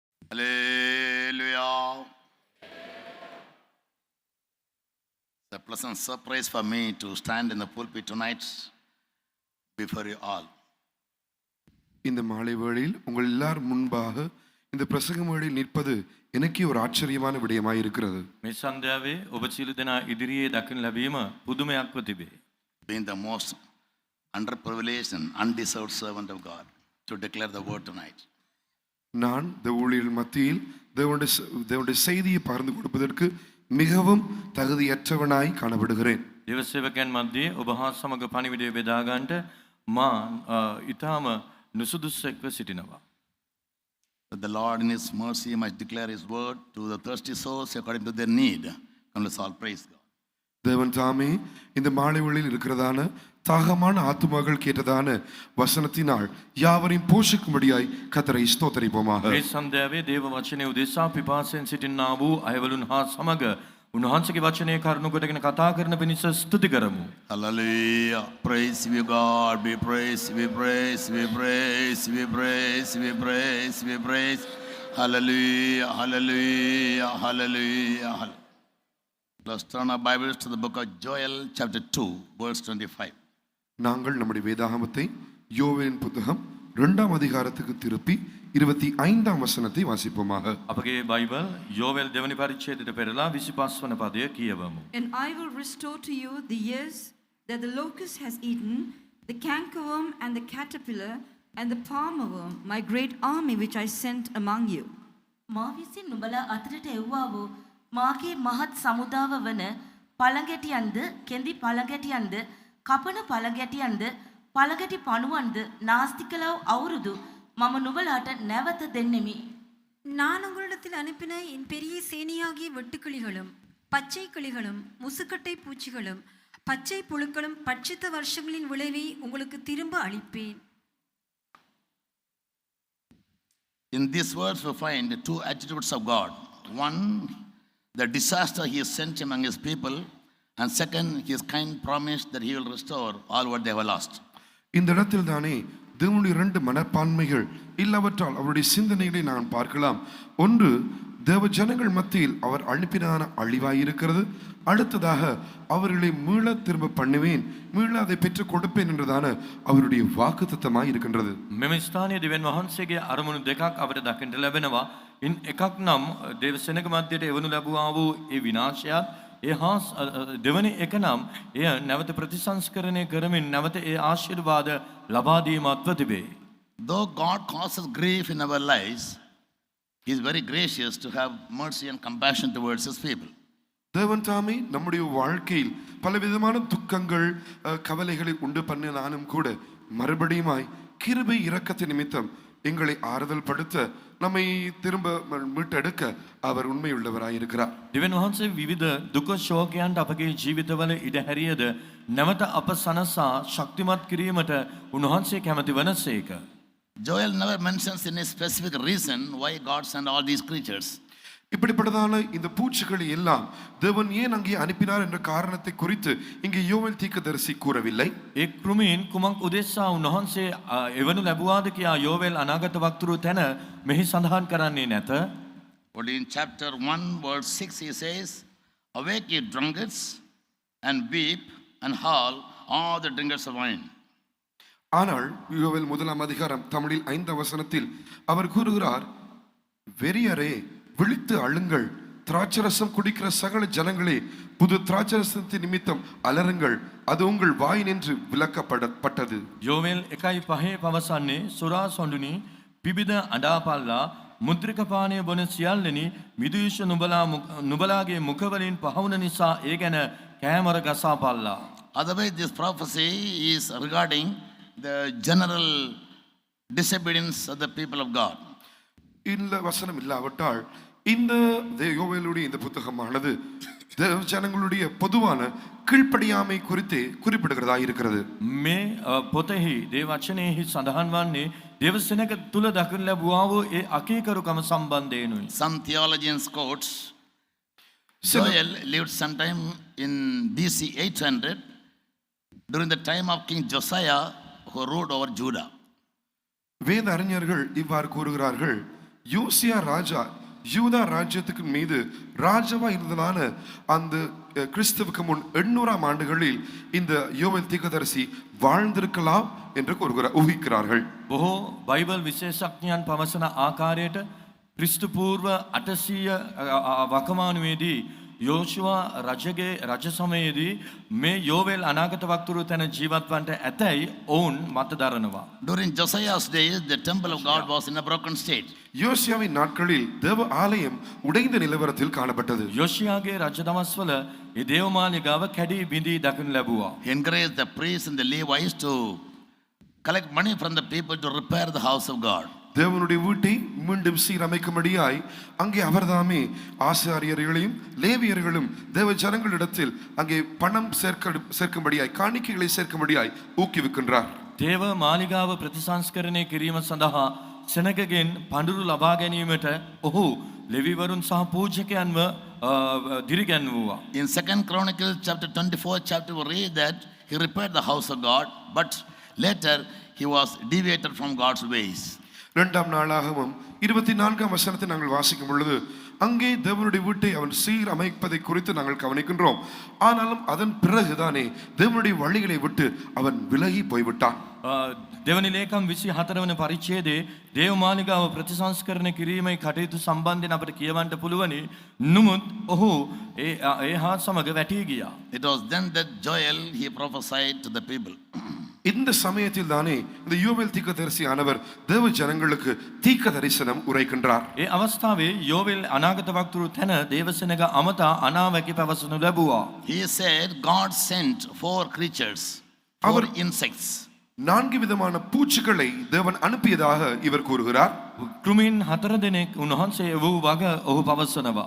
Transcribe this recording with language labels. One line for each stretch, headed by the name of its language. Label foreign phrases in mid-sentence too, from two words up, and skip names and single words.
English: Hallelujah. It's a pleasant surprise for me to stand in the pulpit tonight before you all.
Tamil: இந்த மாலை வேளையில் உங்கள் எல்லாரும் முன்பாக இந்த பிரசங்க மேடையில் நிற்பது எனக்கு ஒரு ஆச்சரியமான விடயமாய் இருக்கிறது.
Sinhala: මේ සන්ධ්‍යාවේ ඔබ සියලු දෙනා ඉදිරියේ දකින්න ලැබීම පුදුමයක්ව තිබේ.
English: Being the most underprivileged and undeserved servant of God to declare the word tonight.
Tamil: நான் இந்த ஊழியர்கள் மத்தியில் தேவனுடைய செய்தியை பகிர்ந்து கொடுப்பதற்கு மிகவும் தகுதியற்றவனாய் காணப்படுகிறேன்.
Sinhala: දේව සේවකයන් මැද්දේ ඔබ හා සමග පණිවිඩය බෙදා ගන්නට මා ඊටම නුසුදුසුෙක්ව සිටිනවා.
English: But the Lord in His mercy must declare His word to the thirsty souls according to their need. Come, let's all praise God.
Tamil: தேவன் தாமே இந்த மாலை வேளையில் இருக்கிறதான தாகமான ஆத்துமாக்கள் கேட்டதான வசனத்தினால் யாவரையும் போஷிக்கும்படியாய் கர்த்தரை ஸ்தோத்திரிப்போமாக.
Sinhala: මේ සන්ධ්‍යාවේ දේව වචනය උදෙසා පිපාසයෙන් සිටින්නා වූ අයවලුන් හා සමග උන්වහන්සේගේ වචනය කරුණු කොටගෙන කතා කරන පිණිස ස්තුති කරමු.
English: Hallelujah. Praise be God. Be praise, we praise, we praise, we praise, we praise, we praise. Hallelujah, hallelujah, hallelujah. Let's turn our Bibles to the book of Joel, chapter 2, verse 25.
Tamil: நாங்கள் நம்முடைய வேதாகமத்தை யோவேலின் புத்தகம் 2ஆம் அதிகாரத்துக்கு திருப்பி 25ஆம் வசனத்தை வாசிப்போமாக.
Sinhala: අපගේ බයිබල් යෝවෙල් දෙවනි පරිච්ඡේදයට පෙරලා 25 වන පදය කියවමු.
English: And I will restore to you the years that the locust has eaten, the cankerworm and the caterpillar and the palmerworm, my great army which I sent among you.
Sinhala: මා විසින් නුඹලා අතරට එව්වා වූ මාගේ මහත් සමුදාව වන පළඟැටියන්ද කෙඳි පළඟැටියන්ද කපන පළඟැටියන්ද පළඟැටි පණුවන්ද නාස්ති කළව අවුරුදු මම නුඹලාට නැවත දෙන්නෙමි.
Tamil: நான் உங்களிடத்தில் அனுப்பின என் பெரிய சேனையாகிய வெட்டுக்கிளிகளும் பச்சை கிளிகளும் முசுக்கட்டை பூச்சிகளும் பச்சை புழுக்களும் பட்சித்த வருஷங்களின் விளைவை உங்களுக்கு திரும்ப அளிப்பேன்.
English: In these words we find two attributes of God. One, the disaster He has sent among His people, and second, His kind promise that He will restore all what they have lost.
Tamil: இந்த இடத்தில் தானே தேவனுடைய 2 மனப்பான்மைகள் இல்லாவற்றால் அவருடைய சிந்தனைகளை நான் பார்க்கலாம். ஒன்று, தேவ ஜனங்கள் மத்தியில் அவர் அனுப்பினான அழிவாயிருக்கிறது. அடுத்ததாக அவர்களை மீள திரும்ப பண்ணுவேன், மீள அதை பெற்றுக் கொடுப்பேன் என்றதான அவருடைய வாக்குத்தத்தமாய் இருக்கின்றது.
Sinhala: මෙම ස්ථානයේ දෙවියන් වහන්සේගේ අරමුණු දෙකක් අපට දකින්න ලැබෙනවා. ඉන් එකක් නම් දේව සෙනග මැදට එවනු ලැබුවා වූ ඒ විනාශයත්, ඒ හා දෙවනි එක නම් එය නැවත ප්‍රතිසංස්කරණය කරමින් නැවත ඒ ආශිර්වාද ලබා දීමත්ව තිබේ.
English: Though God causes grief in our lives, He is very gracious to have mercy and compassion towards His people.
Tamil: தேவன் தாமே நம்முடைய வாழ்க்கையில் பலவிதமான துக்கங்கள் கவலைகளை உண்டு பண்ணினாலும் கூட மறுபடியுமாய் கிருபை இரக்கத்தின் நிமித்தம் எங்களை ஆறுதல் படுத்த நம்மை திரும்ப மீட்டெடுக்க அவர் உண்மையுள்ளவராய் இருக்கிறார்.
Sinhala: දෙවියන් වහන්සේ විවිධ දුක ශෝකයන්ට අපගේ ජීවිතවල ඉඩ හැරියද නැවත අප සනසා ශක්තිමත් කිරීමට උන්වහන්සේ කැමති වනසේක.
English: Joel never mentions any specific reason why God sent all these creatures.
Tamil: இப்படிப்பட்டதான இந்த பூச்சிகளை எல்லாம் தேவன் ஏன் அங்கே அனுப்பினார் என்ற காரணத்தை குறித்து இங்கே யோவேல் தீர்க்கதரிசி கூறவில்லை.
Sinhala: ඒ කෘමීන් කුමක් උදෙසා උන්වහන්සේ එවනු ලැබුවාද කියා යෝවෙල් අනාගත වක්තෘ තැන මෙහි සඳහන් කරන්නේ නැත.
English: But in chapter 1 verse 6 he says, awake ye drunkards and weep and howl all the drinkers of wine.
Tamil: ஆனால் யோவேல் 1ஆம் அதிகாரம் தமிழில் 5ஆம் வசனத்தில் அவர் கூறுகிறார், வெறியரே விழித்து அழுங்கள், திராட்சரசம் குடிக்கிற சகல ஜனங்களே புது திராட்சரசத்தின் நிமித்தம் அலறுங்கள், அது உங்கள் வாய் நின்று விலக்கப்பட்டது.
Sinhala: යෝවෙල් 1:5 පවසන්නේ සුරා සොඬුනි පිබිද අඬාපල්ලා මුද්‍රික පානය බොන සියල්ලනි මිදුෂ නුඹලාගේ මුඛවලින් පහවුන නිසා ඒ ගැන කෑමර ගසාපල්ලා.
English: Otherwise this prophecy is regarding the general disobedience of the people of God.
Tamil: இந்த வசனம் இல்லாவிட்டால் இந்த யோவேலுடைய இந்த புத்தகமானது தேவ ஜனங்களுடைய பொதுவான கீழ்ப்படியாமை குறித்து குறிப்பிடுகிறதா இருக்கிறது.
Sinhala: මේ පොතෙහි දේව වචනයෙහි සඳහන් වන්නේ දේව සෙනඟ තුල දකින්න ලැබුවා වූ ඒ අකීකරුකම සම්බන්ධයෙන්ුයි.
English: Some theologians quotes Joel lived sometime in BC 800 during the time of King Josiah who ruled over Judah.
Tamil: வேத அறிஞர்கள் இவ்வாறு கூறுகிறார்கள், யோசியா ராஜா யூதா ராஜ்யத்துக்கு மீது ராஜாவா இருந்ததான அந்த கிறிஸ்துவுக்கு முன் 800ஆம் ஆண்டுகளில் இந்த யோவேல் தீர்க்கதரிசி வாழ்ந்திருக்கலாம் என்று ஊகிக்கிறார்கள்.
Sinhala: බොහෝ බයිබල් විශේෂඥයන් පවසන ආකාරයට ක්‍රිස්තු පූර්ව 800 වකමානුවේදී යෝෂුවා රජගේ රජ සමයේදී මේ යෝවෙල් අනාගත වක්තුරු තැන ජීවත් වන්නට ඇතැයි ඔවුන් මත දරනවා.
English: During Josiah's days, the temple of God was in a broken state.
Tamil: யோசியாவின் நாட்களில் தேவ ஆலயம் உடைந்த நிலவரத்தில் காணப்பட்டது.
Sinhala: යෝෂියාගේ රජ දවස්වල ඒ දේවමාලිගාව කැඩී බිඳී දකිනු ලැබුවා.
English: He encouraged the priests and the Levites to collect money from the people to repair the house of God.
Tamil: தேவனுடைய வீட்டை மீண்டும் சீரமைக்கும்படியாய் அங்கே அவர்தாமே ஆசாரியர்களையும் லேவியர்களும் தேவ ஜனங்களிடத்தில் அங்கே பணம் சேர்க்கும்படியாய் காணிக்கைகளை சேர்க்கும்படியாய் ஊக்குவிக்கின்றார்.
Sinhala: දේව මාලිගාව ප්‍රතිසංස්කරණය කිරීම සඳහා සෙනගගෙන් පඬුරු ලබා ගැනීමට ඔහු ලෙවිවරුන් සහ පූජකයන්ව දිරිගැන්වුවා.
English: In 2 Chronicles chapter 24 chapter we read that he repaired the house of God, but later he was deviated from God's ways.
Tamil: 2 நாளாகமம் 24ஆம் வசனத்தை நாங்கள் வாசிக்கும் பொழுது அங்கே தேவனுடைய வீட்டை அவன் சீர் அமைப்பதை குறித்து நாங்கள் கவனிக்கின்றோம். ஆனாலும் அதன் பிறகுதானே தேவனுடைய வழிகளை விட்டு அவன் விலகி போய்விட்டான்.
Sinhala: දෙවනි ලේකම් 24 වන පරිච්ඡේදයේ දේවමාලිගාව ප්‍රතිසංස්කරණය කිරීමේ කටයුතු සම්බන්ධයෙන් අපට කියවන්න පුළුවනි. නමුත් ඔහු ඒ හා සමග වැටී ගියා.
English: It was then that Joel he prophesied to the people.
Tamil: இந்த சமயத்தில் தானே இந்த யோவேல் தீர்க்கதரிசியானவர் தேவ ஜனங்களுக்கு தீர்க்க தரிசனம் உரைக்கின்றார்.
Sinhala: ඒ අවස්ථාවේ යෝවෙල් අනාගත වක්තුරු තැන දේවසෙනග අමතා අනාවැකි පැවසනු ලැබුවා.
English: He said God sent 4 creatures, 4 insects.
Tamil: 4 விதமான பூச்சிகளை தேவன் அனுப்பியதாக இவர் கூறுகிறார்.
Sinhala: කෘමීන් 4 දෙනෙක් උන්වහන්සේ වූ වග ඔහු පවසනවා.